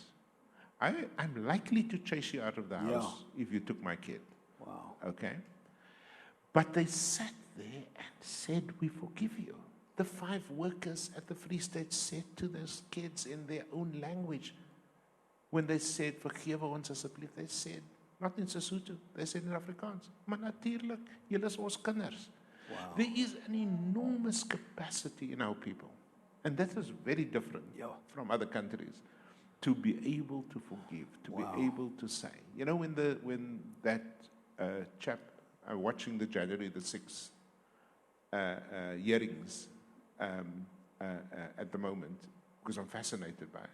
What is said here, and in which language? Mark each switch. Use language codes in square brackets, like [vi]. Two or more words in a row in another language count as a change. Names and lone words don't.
[en] I'm likely to chase you out of the house if you took my kid. Wow. Okay? But they sat there and said, we forgive you. The 5 workers at the Free State said to those kids in their own language, when they said, [af] vergewe ons asseblief, [en] they said, not in Sesotho, they said in Afrikaans, [af] maar natuurlijk, julle is ons kinders. [en] Wow. There is an enormous capacity in our people. And that is very different from other countries. To be able to forgive, to be able to say. You know, when that chap, I'm watching the January the 6th hearings at the moment, because I'm fascinated by it.